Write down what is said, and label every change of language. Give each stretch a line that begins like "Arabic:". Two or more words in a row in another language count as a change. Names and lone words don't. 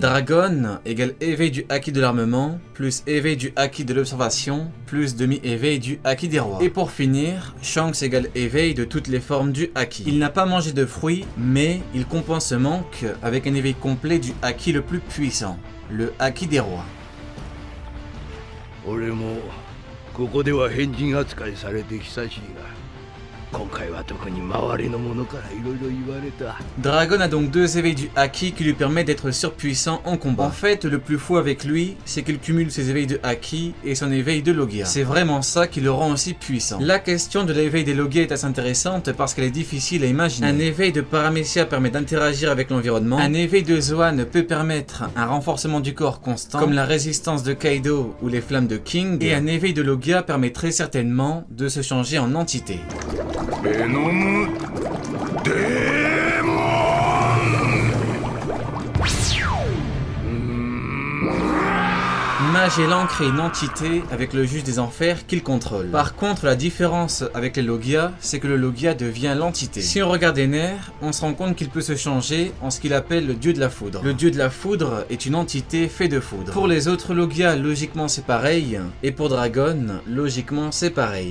French: Dragon égale éveil du Haki de l'armement, plus éveil du Haki de l'observation, plus demi-éveil du Haki des rois. Et pour finir, Shanks égale éveil de toutes les formes du Haki. Il n'a pas mangé de fruits, mais il compense ce manque avec un éveil complet du Haki le plus puissant, le Haki des rois.
Japanese: 俺もここでは変人扱いされて久しいが、今回は特に周りの者からいろいろ言われた。
French: Dragon a donc 2 éveils du Haki qui lui permettent d'être surpuissant en combat. En fait, le plus fou avec lui, c'est qu'il cumule ses éveils de Haki et son éveil de Logia. C'est vraiment ça qui le rend aussi puissant. La question de l'éveil des Logia est assez intéressante parce qu'elle est difficile à imaginer. Un éveil de Paramecia permet d'interagir avec l'environnement. Un éveil de Zoan peut permettre un renforcement du corps constant, comme la résistance de Kaido ou les flammes de King. Et un éveil de Logia permet très certainement de se changer en entité.
Japanese: ベノムデーモン。
French: Magellan crée une entité avec le juge des enfers qu'il contrôle. Par contre, la différence avec les Logia, c'est que le Logia devient l'entité. Si on regarde Ener, on se rend compte qu'il peut se changer en ce qu'il appelle le dieu de la foudre. Le dieu de la foudre est une entité faite de foudre. Pour les autres Logia, logiquement c'est pareil, et pour Dragon, logiquement c'est pareil.